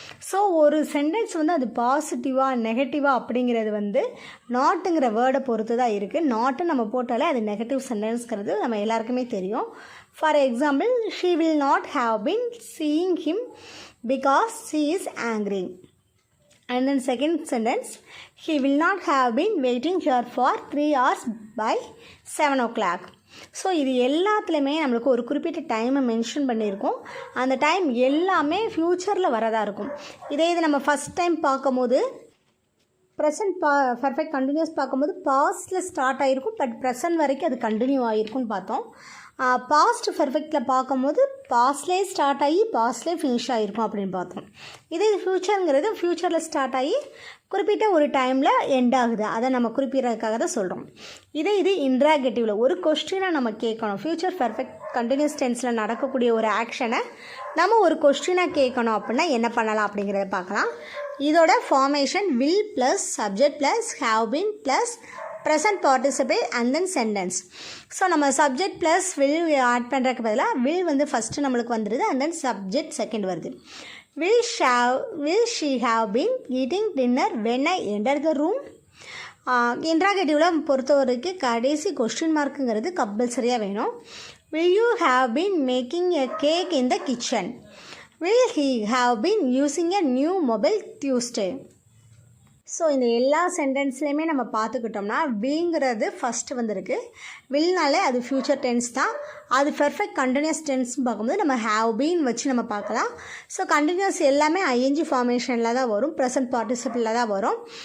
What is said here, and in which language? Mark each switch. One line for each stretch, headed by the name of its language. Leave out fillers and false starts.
Tamil: So ஒரு sentence அது பாசிட்டிவாக நெகட்டிவாக அப்படிங்கிறது நாட்டுங்கிற வேர்டை பொறுத்து தான் இருக்குது. நாட்டு நம்ம போட்டாலே அது நெகட்டிவ் சென்டென்ஸ்ங்கிறது நம்ம எல்லாருக்குமே தெரியும்.
English: For example, she will not have been seeing him because she is angry. And then second sentence, he will not have been waiting here for 3 hours by 7 o'clock.
Tamil: So இது எல்லாத்துலேயுமே நம்மளுக்கு ஒரு குறிப்பிட்ட டைமை மென்ஷன் பண்ணியிருக்கோம். அந்த டைம் எல்லாமே ஃப்யூச்சரில் வரதாக இருக்கும். இதே இது நம்ம ஃபஸ்ட் டைம் பார்க்கும்போது ப்ரெசன்ட் பர்ஃபெக்ட் கண்டினியூஸ் பார்க்கும்போது பாஸ்ட்டில் ஸ்டார்ட் ஆகிருக்கும், பட் ப்ரெசன்ட் வரைக்கும் அது கண்டினியூ ஆகிருக்குன்னு பார்த்தோம். பாஸ்ட் பர்ஃபெக்டில் பார்க்கும்போது பாஸ்ட்லேயே ஸ்டார்ட் ஆகி பாஸ்ட்லேயே ஃபினிஷ் ஆகிருக்கும் அப்படின்னு பார்த்தோம். இதே ஃப்யூச்சருங்கிறது ஃப்யூச்சரில் ஸ்டார்ட் ஆகி குறிப்பிட்ட ஒரு டைமில் எண்ட் ஆகுது. அதை நம்ம குறிப்பிட்றதுக்காக தான் சொல்கிறோம். இது இன்ட்ராகேட்டிவில் ஒரு கொஸ்டினாக நம்ம கேட்கணும். ஃப்யூச்சர் பர்ஃபெக்ட் கண்டினியூஸ் டென்ஸில் நடக்கக்கூடிய ஒரு ஆக்ஷனை நம்ம ஒரு கொஸ்டினாக கேட்கணும் அப்படின்னா என்ன பண்ணலாம் அப்படிங்கிறத பார்க்கலாம். இதோட formation will plus subject plus have been plus present participle and then sentence. So நம்ம சப்ஜெக்ட் ப்ளஸ் வில் ஆட் பண்ணுறதுக்கு பதிலாக வில் வந்து ஃபஸ்ட்டு நம்மளுக்கு வந்துடுது அண்ட் தென் சப்ஜெக்ட் செகண்ட் வருது.
English: Will she have been eating dinner when I entered the room?
Tamil: இன்ட்ராகேட்டிவில் பொறுத்த வரைக்கும் கடைசி கொஸ்டின் மார்க்குங்கிறது கம்பல்சரியாக வேணும்.
English: Will you have been making a cake in the kitchen? Will he have been using a new mobile Tuesday?
Tamil: So இந்த எல்லா சென்டென்ஸ்லேயுமே நம்ம பார்த்துக்கிட்டோம்னா வில்ங்கிறது first வந்திருக்கு. வில்னாலே அது ஃப்யூச்சர் டென்ஸ் தான். அது பெர்ஃபெக்ட் கண்டினியூஸ் டென்ஸ்னு பார்க்கும்போது நம்ம ஹேவ் பீன் வச்சு நம்ம பார்க்கலாம். ஸோ கண்டினியூஸ் எல்லாமே ஐஎன்ஜி ஃபார்மேஷனில் தான் வரும், ப்ரெசன்ட் பார்ட்டிசிபிளில் தான் வரும்.